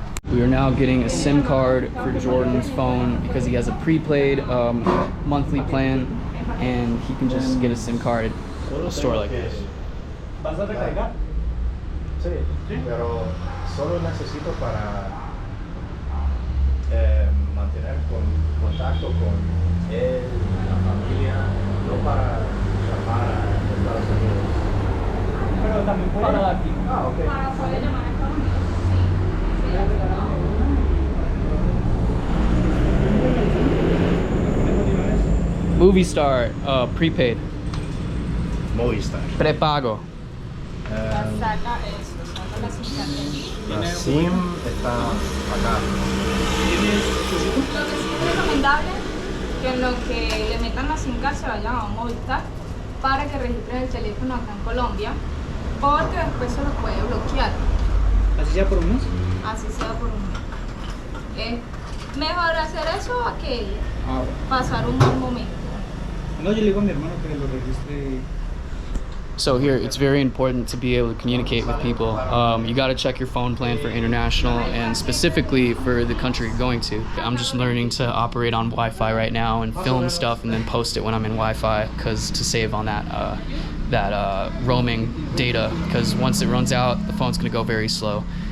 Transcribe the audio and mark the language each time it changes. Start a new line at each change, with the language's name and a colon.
English: We are now getting a SIM card for Jordan's phone because he has a prepaid monthly plan, and he can just get a SIM card at a store like this.
Spanish: ¿Vas a recargar? Sí, pero solo necesito para mantener contacto con él, la familia, no para llamar a Estados Unidos. Pero también puede. Para aquí. Ah, ok. Para poder llamar a Estados
English: Movie Star, prepaid,
Spanish: Movistar. prepago. Saca eso, saca la SIM La SIM está acá. Lo que sí es recomendable que en lo que le metan la SIM card se vayan a un Movistar para que registren el teléfono acá en Colombia, porque después se lo puede bloquear, ¿Así sea por un mes? así sea por un mes. Es mejor hacer eso a que pasar un mal momento. No, yo le digo a mi hermano que lo registre.
English: So here, it's very important to be able to communicate with people. You got to check your phone plan for international and specifically for the country you're going to. I'm just learning to operate on Wi-Fi right now and film stuff and then post it when I'm in Wi-Fi, because to save on that roaming data, because once it runs out, the phone's gonna go very slow.